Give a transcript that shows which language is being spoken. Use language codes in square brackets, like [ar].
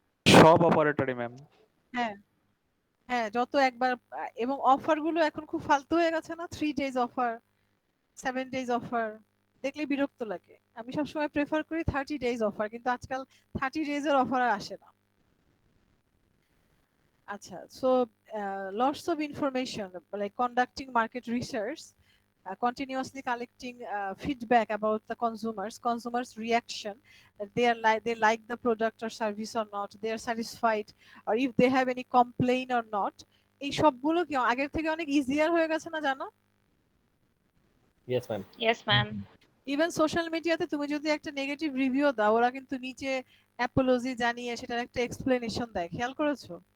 [bn] সব অপারেটরই ম্যাম। হ্যাঁ হ্যাঁ, যত একবার এবং অফার গুলো এখন খুব ফালতু হয়ে গেছে না, 3 ডেজ অফার, 7 ডেজ অফার, দেখলে বিরক্ত লাগে। আমি সবসময় প্রেফার করি 30 ডেজ অফার, কিন্তু আজকাল 30 ডেজ এর অফার আর আসে না। আচ্ছা, [en] so lots of information like conducting market research, continuously collecting feedback about the consumers reaction, that they like the product or service or not, they are satisfied, or if they have any complaint or not। [bn] এই সবগুলো কি আগের থেকে অনেক easier হয়ে গেছে না জানো? [en] Yes, ma'am. Yes, ma'am. [bn] Even social মিডিয়াতে তুমি যদি একটা নেগেটিভ রিভিউ দাও, ওরা কিন্তু নিচে অ্যাপোলজি জানিয়ে সেটার একটা এক্সপ্লেনেশন দেয়, খেয়াল করেছো?